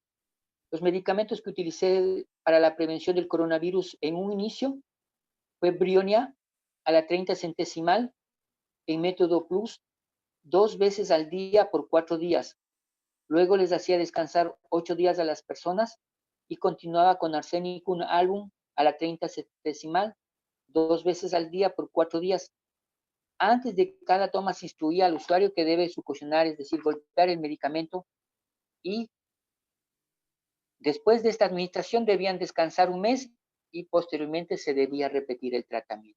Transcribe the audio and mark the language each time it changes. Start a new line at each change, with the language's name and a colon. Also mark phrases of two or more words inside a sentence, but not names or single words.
Spanish: Los medicamentos que utilicé para la prevención del coronavirus en un inicio fue Brionia a la 30 centesimal en método plus 2 veces al día por 4 días. Luego les hacía descansar 8 días a las personas y continuaba con Arsenicum album a la 30 centesimal 2 veces al día por 4 días. Antes de cada toma se instruía al usuario que debe succionar, es decir, golpear el medicamento, y después de esta administración debían descansar un mes y posteriormente se debía repetir el tratamiento.